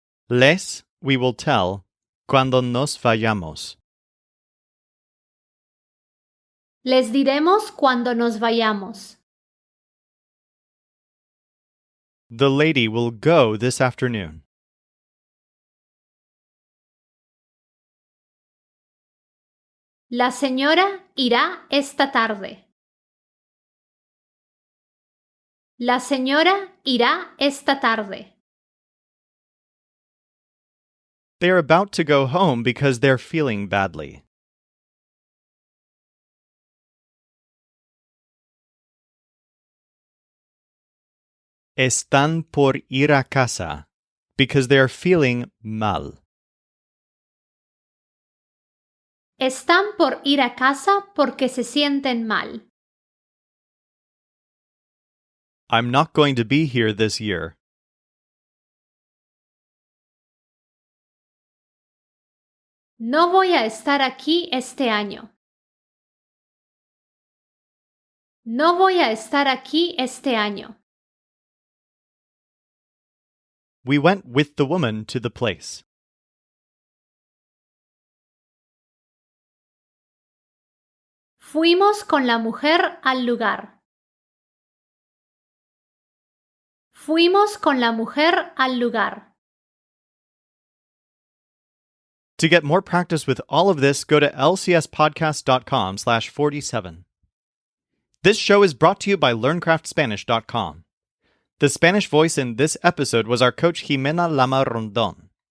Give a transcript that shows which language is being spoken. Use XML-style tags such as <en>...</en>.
<es>Les,</es> <en>we will tell,</en> <es>cuando nos vayamos. Les diremos cuando nos vayamos.</es> <en>The lady will go this afternoon.</en> <es>La señora irá esta tarde. La señora irá esta tarde.</es> <en>They're about to go home because they're feeling badly.</en> <es>Están por ir a casa</es> <en>because they're feeling</en> <es>mal. Están por ir a casa porque se sienten mal.</es> <en>I'm not going to be here this year.</en> <es>No voy a estar aquí este año. No voy a estar aquí este año.</es> <en>We went with the woman to the place.</en> <es>Fuimos con la mujer al lugar. Fuimos con la mujer al lugar.</es> <en>To get more practice with all of this, go to lcspodcast.com/47. This show is brought to you by LearnCraftSpanish.com. The Spanish voice in this episode was our coach Jimena Lama Rondon.</en>